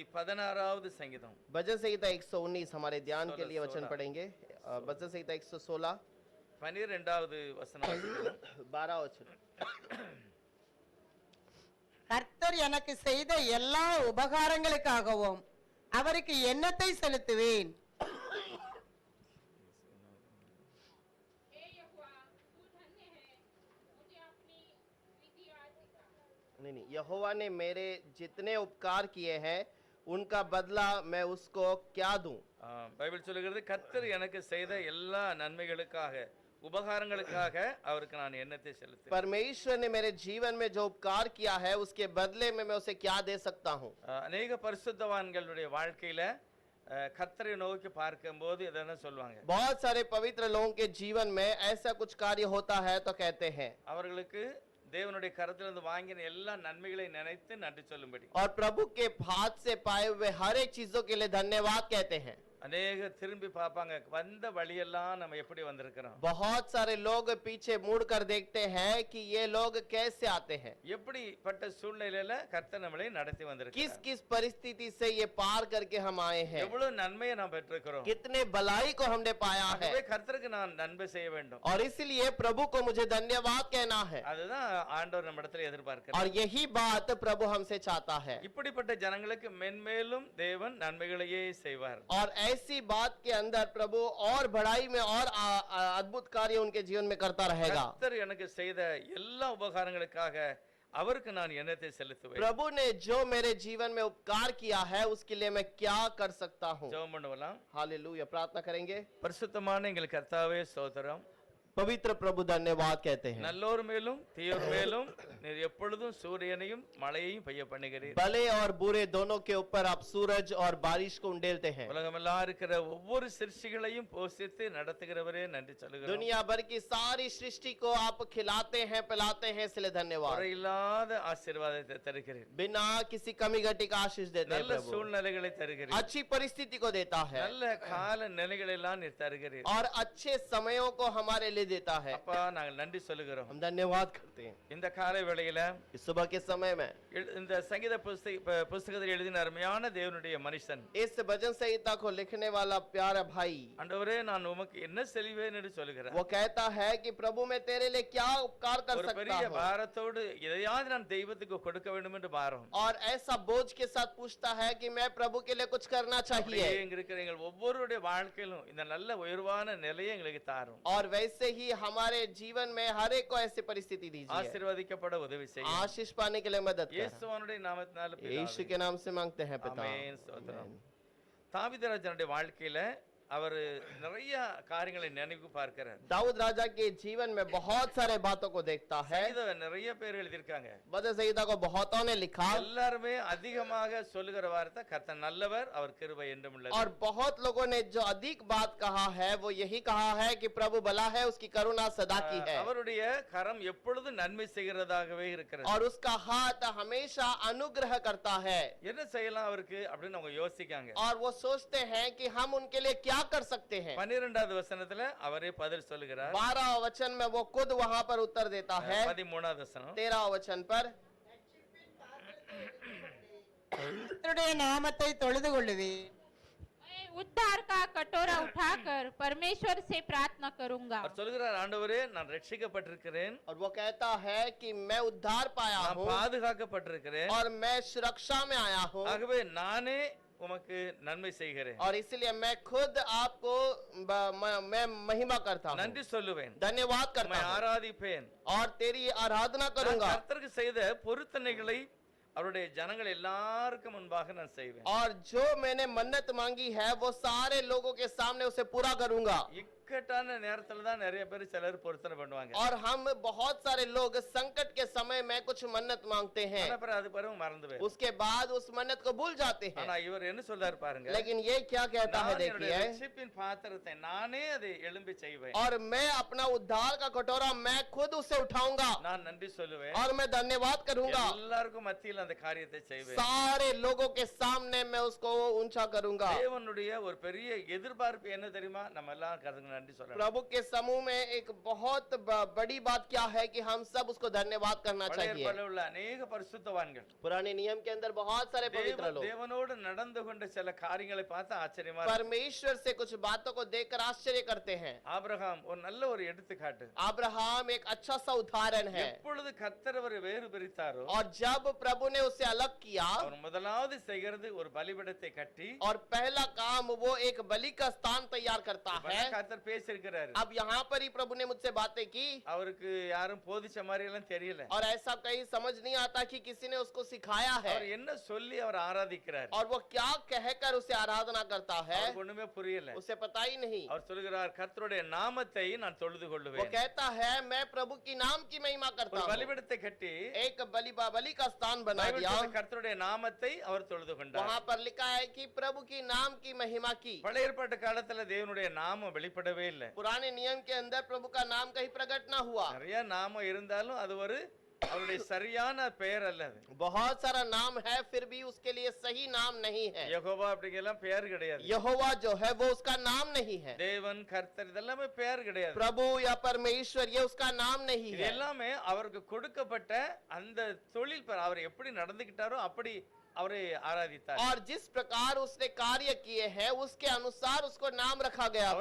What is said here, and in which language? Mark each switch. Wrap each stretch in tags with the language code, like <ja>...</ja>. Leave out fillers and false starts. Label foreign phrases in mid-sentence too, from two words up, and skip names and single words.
<ta>16வது சங்கீதம்</ta> <hi>भजन संहिता 119 हमारे ध्यान के लिए वचन पढ़ेंगे। भजन संहिता 116</hi> <ta>12வது வசனம் வாசிக்கலாம்.</ta> <hi>12 वचन।</hi> <ta>கர்த்தர் எனக்கு செய்த எல்லா உபகாரங்களுக்காகவும் அவருக்கு எண்ணத்தை செலுத்துவேன்.</ta> <hi>नहीं, यहोवा ने मेरे जितने उपकार किए हैं उनका बदला मैं उसको क्या दूं।</hi> <ta>பைபிள் சொல்லுகிறது கர்த்தர் எனக்கு செய்த எல்லா நன்மைகளுக்காக உபகாரங்களுக்காக அவருக்கு நான் எண்ணத்தை செலுத்துவேன்.</ta> <hi>परमेश्वर ने मेरे जीवन में जो उपकार किया है उसके बदले में मैं उसे क्या दे सकता हूं।</hi> <ta>अनेक பரிசுத்தவான்களுடைய வாழ்க்கையில கர்த்தரை நோக்கி பார்க்கும்போது இதென்ன சொல்வாங்க,</ta> <hi>बहुत सारे पवित्र लोगों के जीवन में ऐसा कुछ कार्य होता है तो कहते हैं</hi> <ta>அவர்களுக்கு தேவனுடைய கரத்திலிருந்து வாங்கின எல்லா நன்மைகளை நினைத்து நன்றி சொல்லும்படி,</ta> <hi>और प्रभु के हाथ से पाए हुए हर एक चीजों के लिए धन्यवाद कहते हैं।</hi> <ta>அநேக திரும்பி பார்ப்பாங்க வந்த வழியெல்லாம் நம்ம எப்படி வந்திருக்கிறோம்.</ta> <hi>बहुत सारे लोग पीछे मुड़ कर देखते हैं कि ये लोग कैसे आते हैं,</hi> <ta>எப்படிப்பட்ட சூழ்நிலையில கர்த்தர் நம்மளை நடத்தி வந்திருக்கிறார்,</ta> <hi>किस किस परिस्थिति से ये पार करके हम आए हैं,</hi> <ta>எவ்வளவு நன்மையை நாம் பெற்றிருக்கிறோம்,</ta> <hi>कितने भलाई को हमने पाया है।</hi> <ta>ஆகவே கர்த்தருக்கு நான் நன்மை செய்ய வேண்டும்,</ta> <hi>और इसलिए प्रभु को मुझे धन्यवाद कहना है,</hi> <ta>அதுதான் ஆண்டவர் நம்மிடத்தில் எதிர்பார்க்கிறார்.</ta> <hi>और यही बात प्रभु हमसे चाहता है।</hi> <ta>இப்படிப்பட்ட ஜனங்களுக்கு மென்மேலும் தேவன் நன்மைகளையே செய்வார்.</ta> <hi>और ऐसी बात के अंदर प्रभु और बढ़ाई में और अद्भुत कार्य उनके जीवन में करता रहेगा।</hi> <ta>கர்த்தர் எனக்கு செய்த எல்லா உபகாரங்களுக்காக அவருக்கு நான் எண்ணத்தை செலுத்துவேன்.</ta> <hi>प्रभु ने जो मेरे जीवन में उपकार किया है उसके लिए मैं क्या कर सकता हूँ।</hi> <ta>ஜெபம் பண்ணுவோம்.</ta> <hi>हालेलुया, प्रार्थना करेंगे।</hi> <ta>பரிசுத்தமான எங்கள் கர்த்தாவே ஸ்தோத்திரம்.</ta> <hi>पवित्र प्रभु धन्यवाद कहते हैं।</hi> <ta>நல்லோர் மேலும் தீயோர் மேலும் நீர் எப்பொழுதும் சூரியனையும் மழையையும் பெய்ய பண்ணுகிறீர்.</ta> <hi>भले और बुरे दोनों के ऊपर आप सूरज और बारिश को उंडेलते हैं।</hi> <ta>உலகமெல்லாம் இருக்கிற ஒவ்வொரு சிருஷ்டிகளையும் போஷித்து நடத்துகிறவரே நன்றி சொல்லுகிறோம்.</ta> <hi>दुनिया भर की सारी सृष्टि को आप खिलाते हैं, पिलाते हैं, इसलिए धन्यवाद।</hi> <ta>குறையில்லாத ஆசீர்வாதத்தை தருகிறீர்.</ta> <hi>बिना किसी कमी घटी का आशीष देते हैं</hi> <ta>நல்ல</ta> <hi>प्रभु।</hi> <ta>சூழ்நிலைகளை தருகிறீர்.</ta> <hi>अच्छी परिस्थिति को देता है</hi> <ta>நல்ல கால நிலைகளெல்லாம் நீர் தருகிறீர்.</ta> <hi>और अच्छे समयों को हमारे लिए देता है।</hi> <ta>அப்பா நாங்கள் நன்றி சொல்லுகிறோம்.</ta> <hi>हम धन्यवाद करते हैं।</hi> <ta>இந்த காலை வேளையில</ta> <hi>इस सुबह के समय में</hi> <ta>இந்த சங்கீத புஸ்தகத்தில் எழுதின அருமையான தேவனுடைய மனுஷன்</ta> <hi>इस भजन संहिता को लिखने वाला प्यारा भाई,</hi> <ta>ஆண்டவரே நான் உமக்கு என்ன செல்வேன் என்று சொல்லுகிறார்.</ta> <hi>वो कहता है कि प्रभु मैं तेरे लिए क्या उपकार कर</hi> <ta>ஒரு</ta> <hi>सकता</hi> <ta>பெரிய</ta> <hi>हूँ।</hi> <ta>பாரத்தோடு எதையாவது நான் தெய்வத்துக்கு கொடுக்க வேண்டும் என்று பாரம்.</ta> <hi>और ऐसा बोझ के साथ पूछता है कि मैं प्रभु के लिए कुछ करना चाहिए।</hi> <ta>இங்க இருக்கிற எங்கள் ஒவ்வொருடைய வாழ்க்கையிலும் இந்த நல்ல உயர்வான நிலையை எங்களுக்கு தாரும்.</ta> <hi>और वैसे ही हमारे जीवन में हर एक को ऐसी परिस्थिति दीजिए।</hi> <ta>ஆசீர்வதிக்கப்பட உதவி செய்யும்.</ta> <hi>आशीष पाने के लिए मदद करें।</hi> <ta>இயேசுவினுடைய நாமத்தினால</ta> <hi>यीशु के नाम से मांगते हैं पिता।</hi> <ta>ஆமென். ஸ்தோத்திரம். தாவீதுராஜனுடைய வாழ்க்கையில அவர் நிறைய காரியங்களை நினைவு பார்க்கிறார்.</ta> <hi>दाऊद राजा के जीवन में बहुत सारे बातों को देखता है।</hi> <ta>இத நிறைய பேர் எழுதியிருக்காங்க.</ta> <hi>भजन संहिता को बहुतों ने लिखा।</hi> <ta>எல்லாருமே அதிகமாக சொல்லுகிற வார்த்தை கர்த்தர் நல்லவர் அவர் கிருபை என்றும் உள்ளது.</ta> <hi>और बहुत लोगों ने जो अधिक बात कहा है वो यही कहा है कि प्रभु भला है, उसकी करुणा सदा की है।</hi> <ta>அவருடைய கரம் எப்பொழுதும் நன்மை செய்கிறதாகவே இருக்கிறது.</ta> <hi>और उसका हाथ हमेशा अनुग्रह करता है।</hi> <ta>என்ன செய்யலாம் அவருக்கு அப்படின்னு அவங்க யோசிக்காங்க.</ta> <hi>और वो सोचते हैं कि हम उनके लिए क्या कर सकते हैं।</hi> <ta>12வது வசனத்துல அவரே பதில் சொல்லுகிறார்.</ta> <hi>12 वचन में वो खुद वहां पर उत्तर देता है।</hi> <ta>13வது வசனம்</ta> <hi>13 वचन पर</hi> <ta>கர்த்தருடைய நாமத்தை தொழுது கொள்ளுவேன்.</ta> <hi>मैं उद्धार का कटोरा उठाकर परमेश्वर से प्रार्थना करूंगा।</hi> <ta>அவர் சொல்லுகிறார் ஆண்டவரே நான் ரட்சிக்கப்பட்டிருக்கிறேன்,</ta> <hi>और वो कहता है कि मैं उद्धार पाया</hi> <ta>நான்</ta> <hi>हूँ</hi> <ta>பாதுகாக்கப்பட்டிருக்கிறேன்,</ta> <hi>और मैं सुरक्षा में आया हूँ।</hi> <ta>ஆகவே நானே உமக்கு நன்மை செய்கிறேன்,</ta> <hi>और इसलिए मैं खुद आपको मैं महिमा करता हूँ,</hi> <ta>நன்றி சொல்லுவேன்,</ta> <hi>धन्यवाद करता</hi> <ta>உம்மை</ta> <hi>हूँ</hi> <ta>ஆராதிப்பேன்,</ta> <hi>और तेरी आराधना</hi> <ta>நான்</ta> <hi>करूंगा।</hi> <ta>கர்த்தருக்கு செய்த பொருத்தனைகளை அவருடைய ஜனங்கள் எல்லாருக்கும் முன்பாக நான் செய்வேன்.</ta> <hi>और जो मैंने मन्नत मांगी है वो सारे लोगों के सामने उसे पूरा करूंगा।</hi> <ta>இக்கட்டான நேரத்துல தான் நிறைய பேர் சிலர் பொருத்தனை பண்ணுவாங்க.</ta> <hi>और हम बहुत सारे लोग संकट के समय में कुछ मन्नत मांगते हैं,</hi> <ta>ஆனா பிறகு அது பிறகு மறந்துடுவேன்.</ta> <hi>उसके बाद उस मन्नत को भूल जाते हैं।</hi> <ta>ஆனா இவர் என்ன சொல்றாரு பாருங்க,</ta> <hi>लेकिन ये क्या कहता है</hi> <ta>நான் என்னுடைய</ta> <hi>देखिए,</hi> <ta>ரட்சிப்பின் பாத்திரத்தை நானே அதை எழும்பி செய்வேன்,</ta> <hi>और मैं अपना उद्धार का कटोरा मैं खुद उसे उठाऊंगा</hi> <ta>நான் நன்றி சொல்லுவேன்,</ta> <hi>और मैं धन्यवाद करूंगा।</hi> <ta>எல்லாருக்கும் மத்தியில் அந்த காரியத்தை செய்வேன்.</ta> <hi>सारे लोगों के सामने मैं उसको ऊंचा करूंगा।</hi> <ta>தேவனுடைய ஒரு பெரிய எதிர்பார்ப்பு என்ன தெரியுமா, நம்ம எல்லாம் கர்த்தருக்கு நன்றி சொல்லணும்.</ta> <hi>प्रभु के समूह में एक बहुत बड़ी बात क्या है कि हम सब उसको धन्यवाद करना</hi> <ta>பழைய</ta> <hi>चाहिए।</hi> <ta>ஏற்பாட்டில் உள்ள அநேக பரிசுத்தவான்கள்</ta> <hi>पुराने नियम के अंदर बहुत सारे पवित्र लोग</hi> <ta>தேவனோடு நடந்து கொண்ட சில காரியங்களை பார்த்து ஆச்சரியமா இருக்கு.</ta> <hi>परमेश्वर से कुछ बातों को देखकर आश्चर्य करते हैं।</hi> <ta>ஆபிரகாம் ஒரு நல்ல ஒரு எடுத்துக்காட்டு.</ta> <hi>अब्राहम एक अच्छा सा उदाहरण है।</hi> <ta>எப்பொழுது கர்த்தர் அவரை வேறு பிரித்தாரோ</ta> <hi>और जब प्रभु ने उसे अलग किया</hi> <ta>அவர் முதலாவது செய்கிறது ஒரு பலிபீடத்தை கட்டி</ta> <hi>और पहला काम वो एक बलि का स्थान तैयार करता है।</hi> <ta>கர்த்தர் பேசியிருக்கிறாரு.</ta> <hi>अब यहाँ पर ही प्रभु ने मुझसे बातें की</hi> <ta>அவருக்கு யாரும் போதிச்ச மாதிரி எல்லாம் தெரியல.</ta> <hi>और ऐसा कहीं समझ नहीं आता कि किसी ने उसको सिखाया है</hi> <ta>அவர் என்ன சொல்லி அவர் ஆராதிக்கிறார்.</ta> <hi>और वो क्या कहकर उसे आराधना करता है</hi> <ta>அவருக்கு ஒண்ணுமே புரியல.</ta> <hi>उसे पता ही नहीं।</hi> <ta>அவர் சொல்கிறார் கர்த்தருடைய நாமத்தை நான் தொழுது</ta> <hi>वो</hi> <ta>கொள்ளுவேன்.</ta> <hi>कहता है मैं प्रभु की नाम की महिमा करता</hi> <ta>ஒரு</ta> <hi>हूँ।</hi> <ta>பலிபீடத்தை கட்டி</ta> <hi>एक बलि का स्थान बना</hi> <ta>பைபிள்</ta> <hi>दिया।</hi> <ta>சொல்லுது, கர்த்தருடைய நாமத்தை அவர் தொழுது கொண்டார்.</ta> <hi>वहाँ पर लिखा है कि प्रभु की नाम की महिमा की।</hi> <ta>பழைய ஏற்பாட்டு காலத்துல தேவனுடைய நாமம் வெளிப்படவே இல்லை.</ta> <hi>पुराने नियम के अंदर प्रभु का नाम कहीं प्रकट ना हुआ।</hi> <ta>நிறைய நாமம் இருந்தாலும் அது ஒரு அவருடைய சரியான பெயர் அல்ல. அது</ta> <hi>बहुत सारा नाम है फिर भी उसके लिए सही नाम नहीं है।</hi> <ta>யெகோவா அப்படிங்கெல்லாம் பெயர் கிடையாது.</ta> <hi>यहोवा जो है वो उसका नाम नहीं है।</hi> <ta>தேவன் கர்த்தர் இதெல்லாமே பெயர் கிடையாது.</ta> <hi>प्रभु या परमेश्वर ये उसका नाम नहीं</hi> <ta>இது</ta> <hi>है।</hi> <ta>எல்லாமே அவருக்கு கொடுக்கப்பட்ட அந்த தொழில் அவர் எப்படி நடந்துக்கிட்டாரோ அப்படி அவரை ஆராதித்தார்.</ta> <hi>और जिस प्रकार उसने कार्य किए हैं उसके अनुसार उसको नाम रखा गया</hi> <ta>அவர்</ta>